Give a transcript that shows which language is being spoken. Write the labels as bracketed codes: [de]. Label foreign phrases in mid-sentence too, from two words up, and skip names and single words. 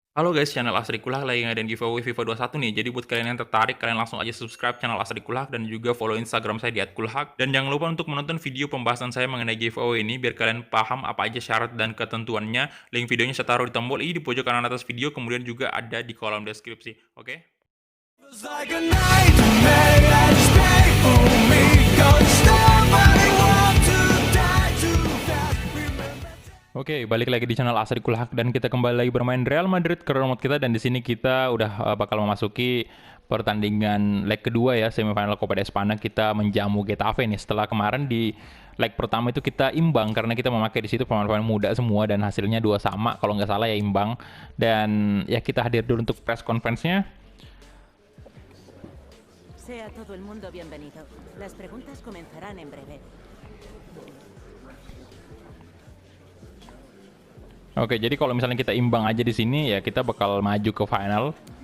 [id] Halo guys, channel Asri Kulak lagi ngadain giveaway FIFA 21 nih. Jadi buat kalian yang tertarik, kalian langsung aja subscribe channel Asri Kulak dan juga follow Instagram saya di @kulhak. Dan jangan lupa untuk menonton video pembahasan saya mengenai giveaway ini biar kalian paham apa aja syarat dan ketentuannya. Link videonya saya taruh di tombol i di pojok kanan atas video, kemudian juga ada di kolom deskripsi. Oke? [en] Feels like a nightmare that's painful me. Don't stop, I want to die too fast. Remember. [id] Oke, balik lagi di channel Asri Kulhak dan kita kembali lagi bermain Real Madrid ke remote kita, dan di sini kita udah bakal memasuki pertandingan leg kedua ya, semifinal Copa de Espana. Kita menjamu Getafe nih setelah kemarin di leg pertama itu kita imbang karena kita memakai di situ pemain-pemain muda semua dan hasilnya 2 sama kalau nggak salah ya, imbang. Dan ya kita hadir dulu untuk [en] press conference- [id] nya. [es] Sea todo el mundo bienvenido. Las preguntas comenzarán en breve. [id] Oke, jadi kalau misalnya kita imbang aja di sini ya kita bakal maju ke final.